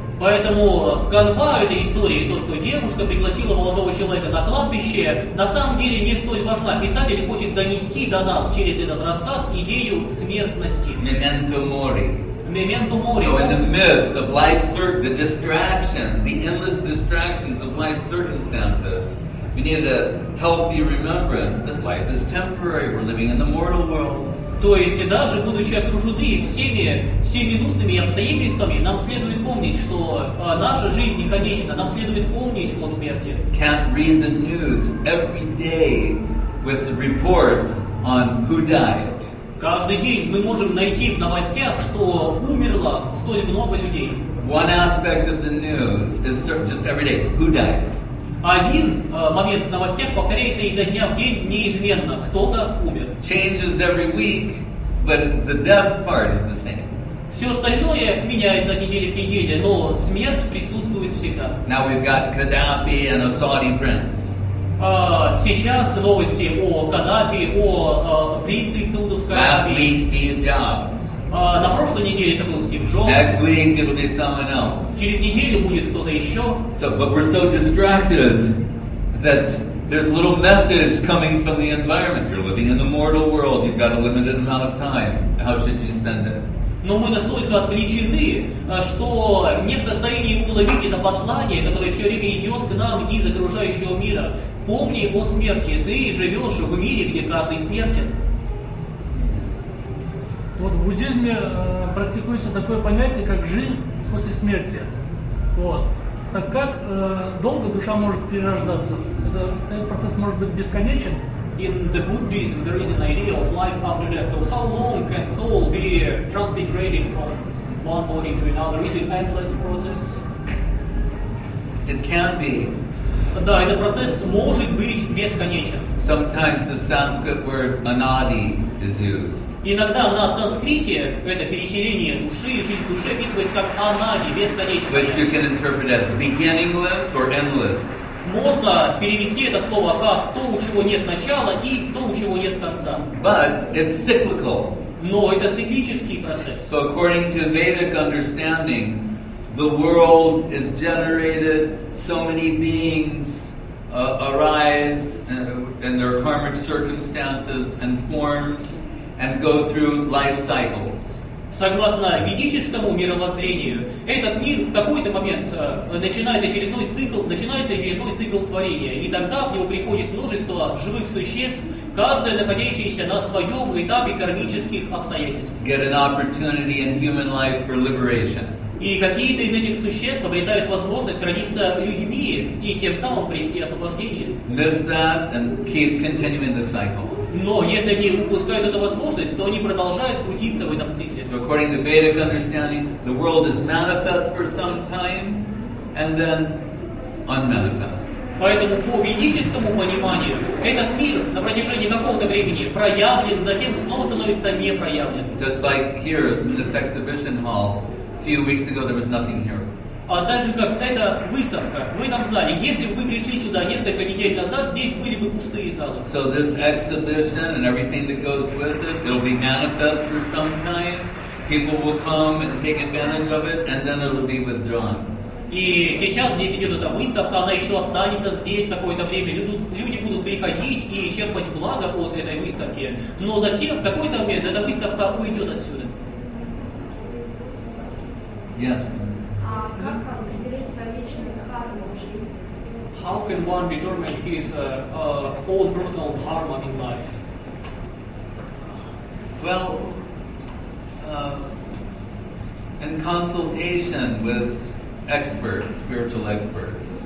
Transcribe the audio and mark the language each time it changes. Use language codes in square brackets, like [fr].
[ru] Поэтому канва этой истории, то, что девушка пригласила молодого человека на кладбище, на самом деле не столь важна. Писатель хочет донести до нас через этот рассказ идею смертности. [la] Memento mori. Memento mori. [en] So in the midst of life's the distractions, the endless distractions of life's circumstances, we need a healthy remembrance that life is temporary. We're living in the mortal world. [ru] То есть, даже будучи окружены всеми сиюминутными обстоятельствами, нам следует помнить, что наша жизнь не конечна, нам следует помнить о смерти. [en] Can't read the news every day with reports on who died. [ru] Каждый день мы можем найти в новостях, что умерло столь много людей. [en] One aspect of the news is just every day, who died. [ru] Один момент в новостях повторяется изо дня в день неизменно. Кто-то умер. [en] Changes every week, but the death part is the same. [ru] Все остальное меняется от недели к неделе, но смерть присутствует всегда. [en] Now we've got Gaddafi and a Saudi prince. [ru] Сейчас новости о Каддафи, о принце из Саудовской [en] Last [ru] Аравии. [en] week, Steve Jobs. [ru] На прошлой неделе это был Стив Джобс. [en] Next week, it'll be someone else. [ru] Через неделю будет кто-то еще. [en] But we're so distracted that there's little message coming from the environment. You're living in the mortal world. You've got a limited amount of time. How should you spend it? [ru] Но мы настолько отвлечены, что не в состоянии уловить это послание, которое все время идет к нам из окружающего мира. Помни о смерти. Ты живешь в мире, где каждый смертен. Вот в буддизме практикуется такое понятие, как жизнь после смерти. Вот. Так как долго душа может перерождаться? Этот процесс может быть бесконечен. [en] In the Buddhism, there is an idea of life after death. So how long can soul be transmigrating from one body to another? Is it endless process? It can be. [ru] Да, этот процесс может быть бесконечен. [en] Sometimes the Sanskrit word anadi is used. [ru] Иногда на санскрите это переселение души, жизнь души описывается как анади, бесконечное. [en] Which you can interpret as beginningless or endless. [ru] Можно перевести это слово как то, у чего нет начала, и то, у чего нет конца. [en] But it's cyclical. [ru] Но это циклический процесс. [en] So according to Vedic understanding, the world is generated, so many beings arise in their karmic circumstances and forms and go through life cycles. [ru] Согласно ведическому мировоззрению, этот мир в какой-то момент начинается очередной цикл творения, и тогда в него приходит множество живых существ, каждое находящееся на своем этапе кармических обстоятельств. [en] Get an opportunity in human life for liberation. [ru] И какие-то из этих существ обретают возможность родиться людьми и тем самым прийти освобождение. [en] Miss that and keep continuing the cycle. [ru] Но если они упускают эту возможность, то они продолжают крутиться в этом цикле. [en] So according to Vedic understanding, the world is manifest for some time and then unmanifest. [ru] Поэтому по ведическому пониманию этот мир на протяжении какого-то времени проявлен, затем снова становится непроявлен. [en] Just like here in this exhibition hall, a few weeks ago there was nothing here. [ru] А так же, как эта выставка в этом зале, если бы вы пришли сюда несколько недель назад, здесь были бы пустые залы. [en] So this exhibition and everything that goes with it, it'll be manifest for some time. People will come and take advantage of it, and then it'll be withdrawn. [ru] И сейчас здесь идет эта выставка, она еще останется здесь какое-то время. Люди будут приходить и черпать благо от этой выставки. Но затем в какой-то момент эта выставка уйдет отсюда. [en] Yes. [ru] А как определить свою личную дхарму в жизни? [en] How can one determine his own personal dharma in life? Well, in consultation with experts, spiritual experts.